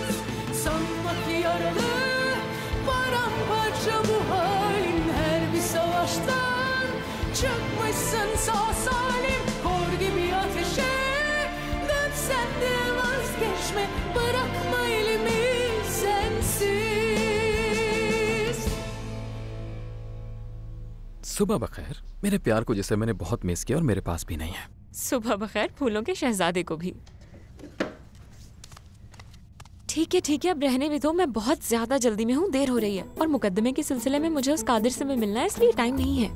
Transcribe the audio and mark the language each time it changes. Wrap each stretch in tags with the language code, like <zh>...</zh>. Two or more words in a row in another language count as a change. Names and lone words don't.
<tr>Sanma ki yaralı paramparça bu halin, her bir savaştan çıkmışsın sağ salim. Kor gibi ateşe dönsen de vazgeçme, bırakma elimi sensiz.</tr> <ur>صبح بخیر. میرے پیار کو جسے میں نے بہت مس کیا اور میرے پاس بھی نہیں ہے. صبح بخیر پھولوں کے شہزادے کو بھی. ٹھیک ہے، اب رہنے بھی دو. میں بہت زیادہ جلدی میں ہوں، دیر ہو رہی ہے، اور مقدمے کے سلسلے میں مجھے اس قادر سے بھی ملنا ہے، اس لیے ٹائم نہیں ہے.</ur>